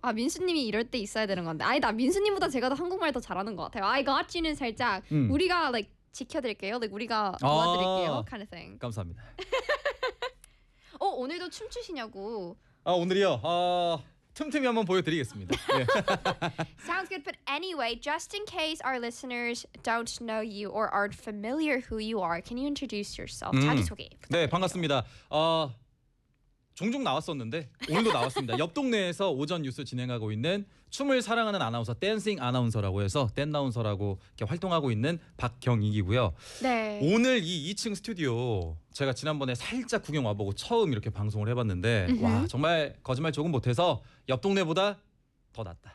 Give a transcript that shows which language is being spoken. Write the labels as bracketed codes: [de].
[ko] 아 민수님이 이럴 때 있어야 되는 건데 아니 나 민수님보다 제가 더 한국말 더 잘하는 것 같아요. [en] I got you [ko] 는 살짝 우리가 like 지켜드릴게요. Like 우리가 도와드릴게요. 아, [en] kind of thing. [ko] 감사합니다. 어 오늘도 춤추시냐고. 아 오늘이요. 아 틈틈이 한번 보여드리겠습니다. [en] Sounds good. But anyway, just in case our listeners don't know you or aren't familiar who you are, can you introduce yourself? [ko] 자기소개. 네 반갑습니다. 종종 나왔었는데 오늘도 나왔습니다. 옆 동네에서 오전 뉴스 진행하고 있는 춤을 사랑하는 아나운서 댄싱 아나운서라고 해서 댄나운서라고 이렇게 활동하고 있는 박경익이고요. 네. 오늘 이 2층 스튜디오 제가 지난번에 살짝 구경 와보고 처음 이렇게 방송을 해봤는데 와 정말 거짓말 조금 못해서 옆 동네보다 더 낫다.